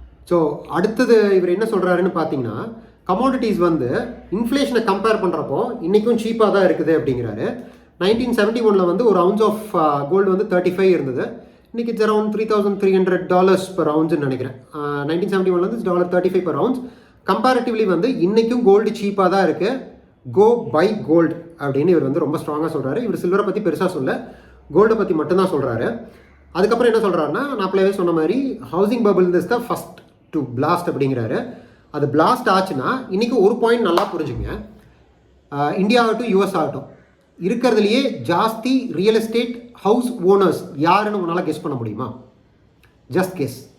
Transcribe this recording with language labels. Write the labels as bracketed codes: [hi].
[ta] So அடுத்தது இவர் என்ன சொல்கிறாருன்னு பார்த்தீங்கன்னா, கமாடிட்டிஸ் வந்து இன்ஃப்ளேஷனை கம்பேர் பண்ணுறப்போ இன்றைக்கும் சீப்பாக தான் இருக்குது அப்படிங்கிறாரு. 1971 வந்து ஒரு அவுன்ஸ் ஆஃப் கோல்டு வந்து 35 இருந்தது. இன்றைக்கி [en] it's around $3,300 per ounce [ta] நினைக்கிறேன். 1971 வந்து $35 per ounce. கம்பேரிட்டிவ்லி வந்து இன்றைக்கும் கோல்டு சீப்பாக தான் இருக்குது. [en] go buy gold [ta] அப்படின்னு இவர் வந்து ரொம்ப ஸ்ட்ராங்காக சொல்கிறாரு. இவர் சில்வரை பற்றி பெருசாக சொல்ல, கோல்டை பற்றி மட்டும்தான் சொல்கிறாரு. அதுக்கப்புறம் என்ன சொல்கிறாருன்னா, நான் அப்பவே சொன்ன மாதிரி [en] housing bubble is the first to blast [ta] அப்படிங்கிறாரு. அது பிளாஸ்ட் ஆச்சுன்னா இன்றைக்கி ஒரு பாயிண்ட் நல்லா புரிஞ்சுங்க, இந்தியா ஆகட்டும் யூஎஸ் ஆகட்டும் இருக்கிறதுலையே ஜாஸ்தி ரியல் எஸ்டேட் ஹவுஸ் ஓனர்ஸ் யாருன்னு உன்னால் கெஸ் பண்ண முடியுமா? [en] Just guess.